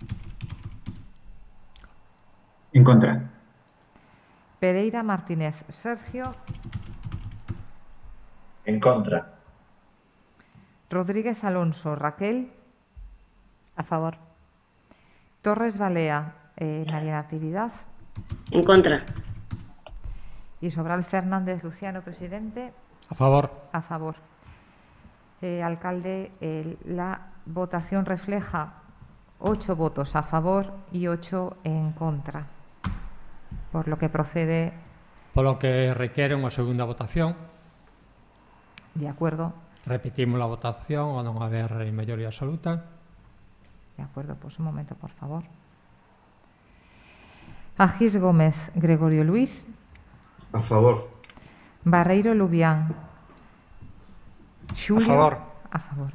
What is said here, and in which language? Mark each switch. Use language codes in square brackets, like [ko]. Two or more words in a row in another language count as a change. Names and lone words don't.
[es] En contra. Pereira Martínez Sergio. En contra. Rodríguez Alonso Raquel. A favor. Torres Balea María Natividad. En contra. Y Sobral Fernández Luciano, presidente. A favor. A favor. Alcalde, la votación refleja 8 votos a favor y 8 en contra, por lo que procede. Por lo que requiere unha segunda votación. De acuerdo. Repetimos la votación [gl] ao non haber maioría absoluta. [es] De acuerdo, pues un momento, por favor. Agis Gómez Gregorio Luis. A favor. Barreiro Lubián. Xulio. A favor. A favor.